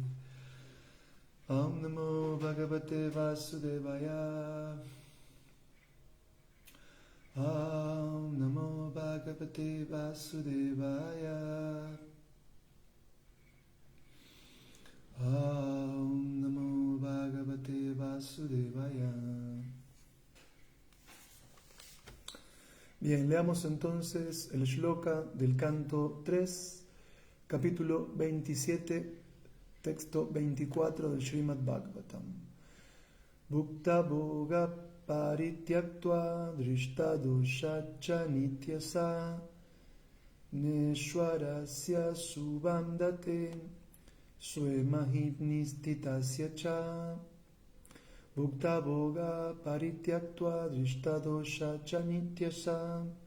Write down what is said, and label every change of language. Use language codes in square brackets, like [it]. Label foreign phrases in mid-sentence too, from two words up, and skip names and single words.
[sa] ॐ नमो भगवते वासुदेवाय. ॐ नमो भगवते वासुदेवाय. ॐ नमो भगवते वासुदेवाय. [es] Bien, leamos entonces el shloka del canto 3, capítulo 27, texto 24 del Srimad Bhagavatam. [sa] भुक्त भोगा परित्यक्ता दृष्ट दोषा च नित्यशः नेश्वरस्य शुभं धत्ते स्वे महिम्नि स्थितस्य च भुक्त भोगा परित्यक्ता दृष्टदोषा च नित्यशः